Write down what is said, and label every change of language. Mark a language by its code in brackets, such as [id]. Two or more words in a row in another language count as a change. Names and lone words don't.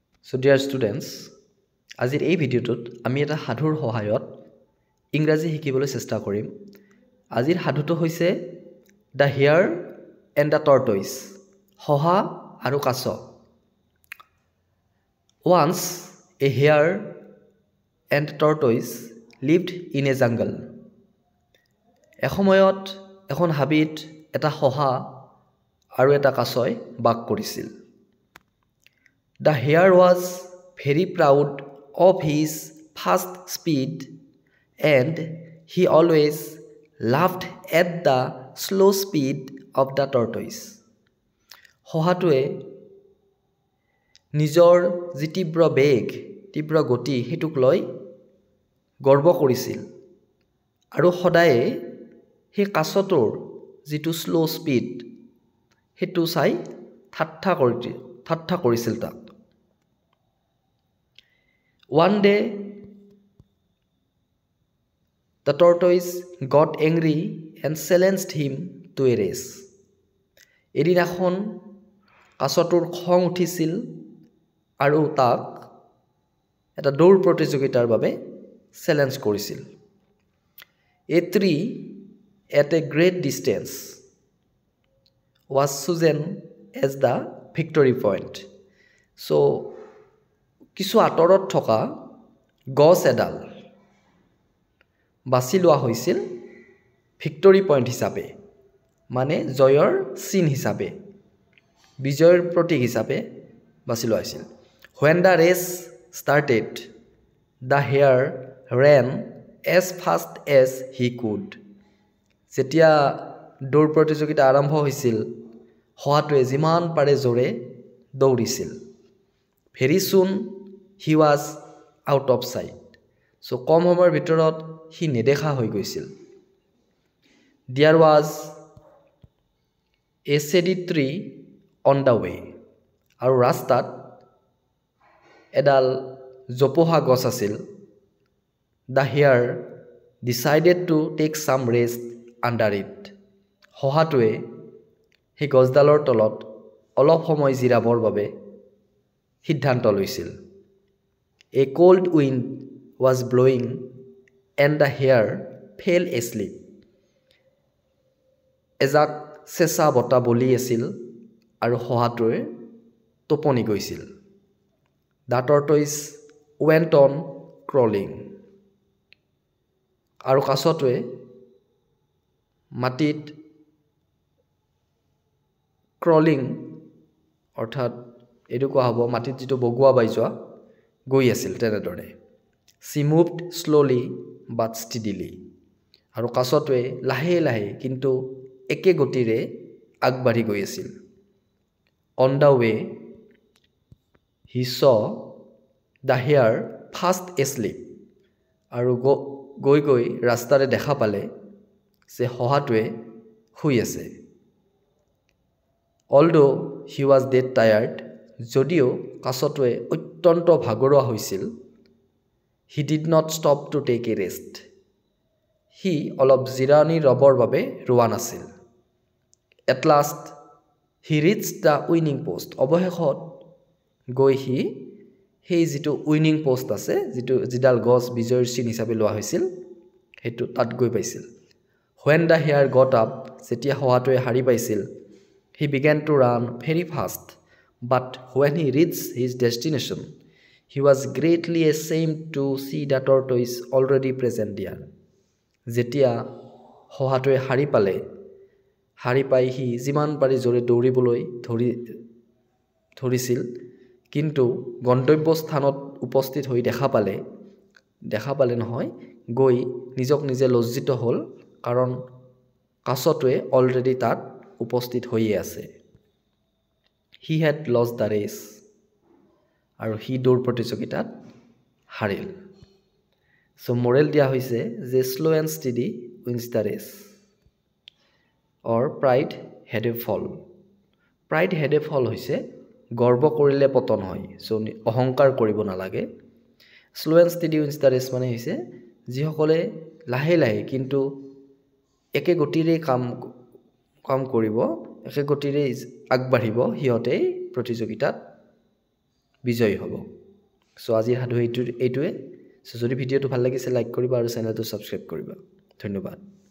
[en] So dear students, [as] আজিৰ এই ভিডিঅ'টোত আমি এটা সাধুৰ সহায়ত ইংৰাজী শিকিবলৈ চেষ্টা কৰিম। আজিৰ সাধুটো হৈছে দ্য হেয়াৰ এণ্ড দ্য টৰ্টইছ, শহা আৰু কাছ। [en] Once a hare and tortoise lived in a jungle. [as] এসময়ত এখন হাবিত এটা শহা আৰু এটা কাছই বাস কৰিছিল। [en] The hare was very proud of his fast speed and he always laughed at the slow speed of the tortoise. [as] শহাটোৱে নিজৰ যি তীব্ৰ বেগ, তীব্ৰ গতি হেতুক লৈ গৰ্ব কৰিছিল আৰু সদায়ে সেই কাছটোৰ যিটো [en] slow speed [as] হেতু চাই ঠাট্টা কৰিছিল তাক। [en] One day the tortoise got angry and challenged him to a race. [as] এদিনাখন কাছটোৰ খং উঠিছিল আৰু তাক এটা দৌৰ প্ৰতিযোগিতাৰ বাবে চেলেঞ্জ কৰিছিল। [en] A tree at a great distance was chosen as the victory point. [as] So কিছু আঁতৰত থকা গছ এডাল বাছি লোৱা হৈছিল [en] victory point [as] হিচাপে, মানে জয়ৰ চিন হিচাপে, বিজয়ৰ প্ৰতীক হিচাপে বাছি লোৱা হৈছিল। [en] When the race started, the hare ran as fast as he could. [as] যেতিয়া দৌৰ প্ৰতিযোগিতা আৰম্ভ হৈছিল, শহাটোৱে যিমান পাৰে জোৰে দৌৰিছিল। [en] Very soon he was out of sight. [as] So কম সময়ৰ ভিতৰত সি নেদেখা হৈ গৈছিল। [en] There was a shady tree on the way. [as] আৰু ৰাস্তাত এডাল জোপোহা গছ আছিল। [en] The hare decided to take some rest under it. [as] শহাটোৱে সেই গছডালৰ তলত অলপ সময় জিৰাবৰ বাবে সিদ্ধান্ত লৈছিল। [en] A cold wind was blowing and the hare fell asleep. [as] এজাক চেঁচা বতাহ বলি আছিল আৰু শহাটোৱে টোপনি গৈছিল। [en] The tortoise went on crawling. [as] আৰু কাছটোৱে মাটিত ক্ৰলিং অৰ্থাৎ এইটো কোৱা হ'ব মাটিত যিটো বগোৱা বাই যোৱা গৈ আছিল তেনেদৰে। [en] She moved slowly but steadily. [as] আৰু কাছটোৱে লাহে লাহে কিন্তু একে গতিৰে আগবাঢ়ি গৈ আছিল। [en] On the way he saw the hare fast asleep. [as] আৰু গৈ গৈ ৰাস্তাৰে দেখা পালে যে শহাটোৱে শুই আছে। [en] Although he was dead tired, [as] যদিও কাছটোৱে অত্যন্ত ভাগৰুৱা হৈছিল, [en] he did not stop to take a rest. [as] সি অলপ জিৰণি ল'বৰ বাবে ৰোৱা নাছিল। [en] At last he reached the winning post. [as] অৱশেষত গৈ সি সেই যিটো [en] winning post [as] আছে, যিডাল গছ বিজয়ৰ চিন হিচাপে লোৱা হৈছিল, সেইটো তাত গৈ পাইছিল। [en] When the hare got up, [as] যেতিয়া শহাটোৱে সাৰি পাইছিল, [en] he began to run very fast. But when he reached his destination, he was greatly ashamed to see the tortoise already present there. [as] যেতিয়া শহাটোৱে সাৰি পাই সি যিমান পাৰি জোৰে দৌৰিবলৈ ধৰিছিল, কিন্তু গন্তব্য স্থানত উপস্থিত হৈ দেখা পালে নহয়, গৈ নিজক নিজে লজ্জিত হ'ল, কাৰণ কাছটোৱে অলৰেডি তাত উপস্থিত হৈয়ে আছে। [en] He had lost the race. [as] আৰু সি দৌৰ প্ৰতিযোগিতাত হাৰিল। [en] So moral [as] দিয়া হৈছে যে [en] slow and steady wins the race. Or pride had a fall. Pride had a fall [as] হৈছে গৰ্ব কৰিলে পতন হয়। So অহংকাৰ কৰিব নালাগে। [en] Slow and steady wins the race [as] মানে হৈছে যিসকলে লাহে লাহে কিন্তু একে গতিৰে কাম কৰিব, একে গতিৰে আগবাঢ়িব, সিহঁতে প্ৰতিযোগিতাত বিজয়ী হ'ব। সো আজিৰ সাধু এইটোৱে সো যদি ভিডিঅ'টো ভাল লাগিছে লাইক কৰিবা আৰু চেনেলটো ছাবস্ক্ৰাইব কৰিবা ধন্যবাদ